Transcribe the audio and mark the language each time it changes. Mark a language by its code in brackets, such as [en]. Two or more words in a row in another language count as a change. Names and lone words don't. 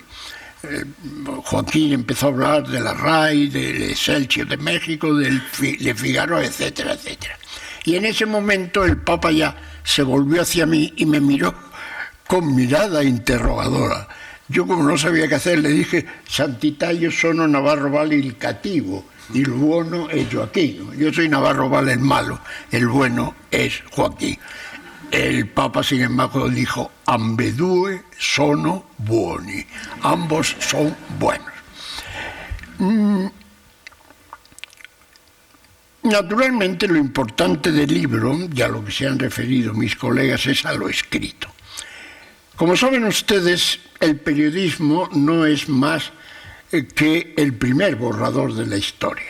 [es] Joaquín empezó a hablar de la RAI, del Excelsior de México, del Le Figaro, etcétera, etcétera. Y en ese momento el Papa ya se volvió hacia mí y me miró con mirada interrogadora. Yo, como no sabía qué hacer, le dije: [it] Santità, io sono Navarro Val il cattivo, il buono es Joaquín. [es] Yo soy Navarro Val el malo, el bueno es Joaquín. El Papa, sin embargo, dijo: [it] ambedue sono buoni, [es] ambos son buenos. Naturalmente, lo importante del libro, y a lo que se han referido mis colegas, es a lo escrito. Como saben ustedes, el periodismo no es más que el primer borrador de la historia.